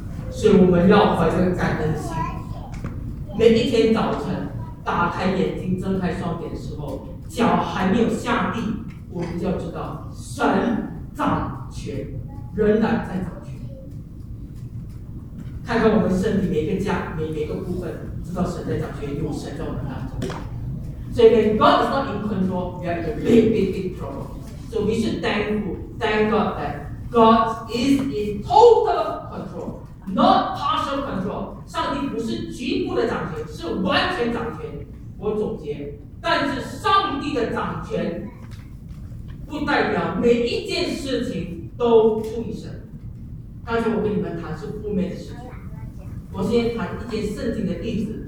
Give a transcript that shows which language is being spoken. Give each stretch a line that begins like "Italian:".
Chinese: 所以我们要怀着感恩心，每一天早晨打开眼睛睁开双眼的时候，脚还没有下地，我们就要知道神掌权，仍然在掌权。看看我们身体每个家每个部分，知道神在掌权，有神在我们当中。所以
English: when God is not in control, we have a big, big, big problem. So we should thank God that God is in total control, not partial control.
Chinese: 上帝不是局部的掌权，是完全掌权。我总结，但是上帝的掌权不代表每一件事情都出于神。刚才我跟你们谈是负面的事情，我先谈一件圣经的例子。